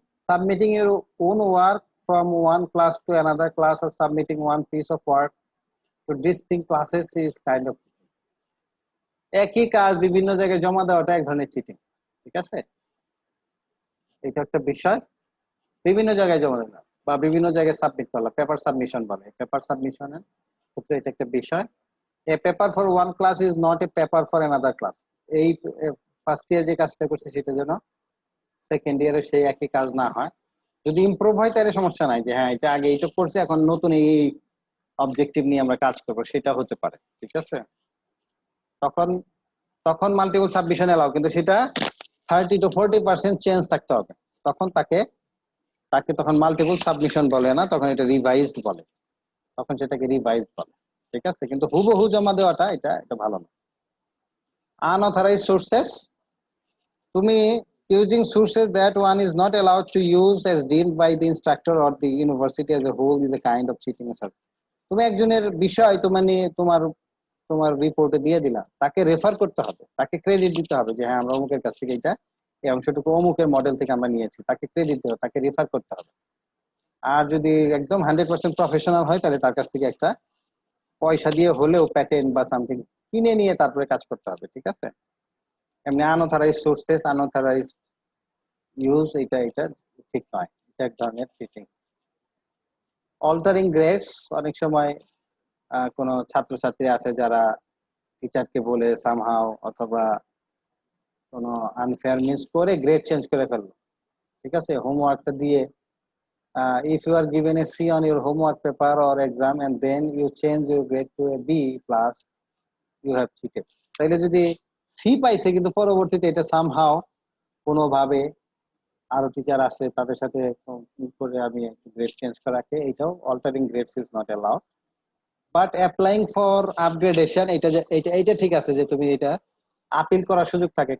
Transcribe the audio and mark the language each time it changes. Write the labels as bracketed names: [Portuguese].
[English] Submitting your own work from one class to another class or submitting one piece of work to distinct classes is kind of [Bangla] একই কাজ বিভিন্ন জায়গায় জমা দেওয়াটা এক ধরনের চিটিং। ঠিক আছে, এটা একটা বিষয়, বিভিন্ন জায়গায় জমা দিলাম বা বিভিন্ন জায়গায় সাবমিট করলাম, পেপার সাবমিশন বলে, পেপার সাবমিশনের ক্ষেত্রে এটা একটা বিষয়। [English] A paper for one class is not a paper for another class. [Bangla] এই ফার্স্ট ইয়ার যে কাজটা করছে সেটা যেন সেকেন্ড ইয়ারে সেই একই কাজ না হয়। যদি ইমপ্রুভ হয় তাহলে সমস্যা নাই, যে হ্যাঁ এটা আগে এইটা করছে, এখন নতুন এই অবজেক্টিভ নিয়ে আমরা কাজ করবো, সেটা হতে পারে। ঠিক আছে, তখন তখন মাল্টিপল সাবমিশন এলাও, কিন্তু সেটা 30 to 40% চেঞ্জ থাকতে হবে, তখন তাকে তাকে তখন মাল্টিপল সাবমিশন বলে না, তখন এটা রিভাইজড বলে, তখন সেটাকে রিভাইজড বলে। ঠিক আছে, কিন্তু হুবহু জমা দেওয়াটা এটা এটা ভালো না। [English] Unauthorised sources, তুমি using sources that one is not allowed to use as deemed by the instructor or the university as a whole is a kind of cheating as. [Bangla] তুমি একজনের বিষয় তোমার তোমার রিপোর্টে দিয়ে দিলা, তাকে রেফার করতে হবে, তাকে ক্রেডিট দিতে হবে যে হ্যাঁ আমরা অমুকের কাছ থেকে এটা এই অংশটুকু অমুকের মডেল থেকে আমরা নিয়েছি, তাকে ক্রেডিট দেওয়া, তাকে রেফার করতে হবে। আর যদি একদম 100% প্রফেশনাল হয় তাহলে তার কাছ থেকে একটা পয়সা দিয়ে হলেও প্যাটেন্ট বা সামথিং কিনে নিয়ে তারপরে কাজ করতে হবে। ঠিক আছে, এমনি আনঅথরাইজ সোর্সেস, আনঅথরাইজ ইউজ, এটা এটা ঠিক নয়, এটা এক ধরনের চিটিং। অল্টারিং গ্রেডস, অনেক সময় কোনো ছাত্রছাত্রী আছে যারা টিচারকে বলে সামহাও অথবা কোনো আনফেয়ার মিস করে গ্রেড চেঞ্জ করে ফেললো। ঠিক আছে, হোমওয়ার্কটা দিয়ে [English] if you are given a C on your homework paper or exam and then you change your grade to a B plus, you have cheated। [Bangla] তাইলে যদি সি পাইছে কিন্তু পরবর্তীতে এটা সামহাও কোনোভাবে আরো টিচার আছে তাদের সাথে করে আমি গ্রেড চেঞ্জ করাকে, এটাও [English] Altering grades is not allowed. [Bangla] But applying for upgradation, এটা এটা এটা ঠিক আছে যে তুমি এটা আপিল করার সুযোগ থাকে।